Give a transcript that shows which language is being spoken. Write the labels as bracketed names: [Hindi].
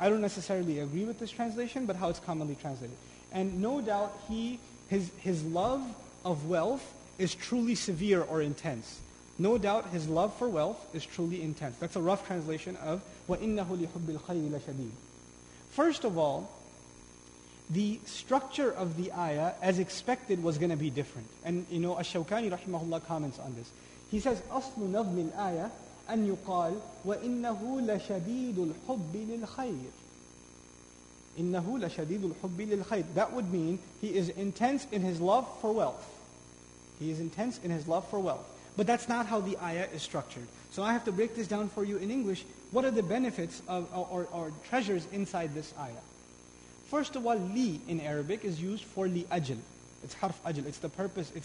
[English] I don't necessarily agree with this translation, but how it's commonly translated. And no doubt his love of wealth is truly severe or intense. No doubt his love for wealth is truly intense. That's a rough translation of [Arabic] وَإِنَّهُ لِحُبِّ الْخَيْرِ لَشَدِيدٌ. [English] First of all, the structure of the ayah, as expected, was going to be different. And Ash-Shawkani rahimahullah comments on this. He says, [Arabic] أَصْلُ نَظْمِ الْآيَةِ أَنْ يُقَالْ وَإِنَّهُ لَشَدِيدُ الْحُبِّ لِلْخَيْرِ. إِنَّهُ لَشَدِيدُ الْحُبِّ لِلْخَيْرِ. [English] That would mean he is intense in his love for wealth. He is intense in his love for wealth. But that's not how the ayah is structured. So I have to break this down for you in English. What are the benefits of or treasures inside this ayah? First of all, li in Arabic is used for li ajl. It's harf ajl. It's the purpose.